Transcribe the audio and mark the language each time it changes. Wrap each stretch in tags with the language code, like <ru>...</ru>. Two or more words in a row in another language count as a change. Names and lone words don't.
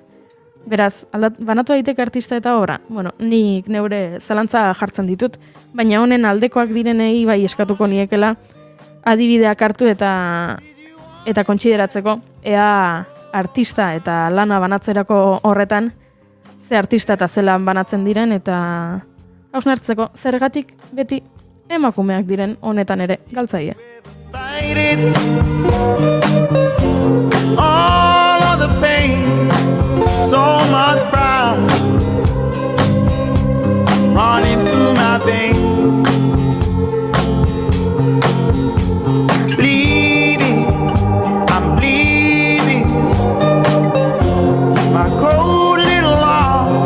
<eu>Beraz, banatu daiteke artista eta obra. Bueno, nik neure zalantza jartzen ditut, baina honen aldekoak direnei bai eskatuko niekela adibideak hartu eta kontsideratzeko ea artista eta lana banatzerako horretan ze artista eta zelan banatzen diren, eta hausnartzeko zergatik beti emakumeak diren honetan ere galtzaile.</eu> <en>All of the pain, so much pride running through my veins, bleeding, I'm bleeding, my cold little heart.</en>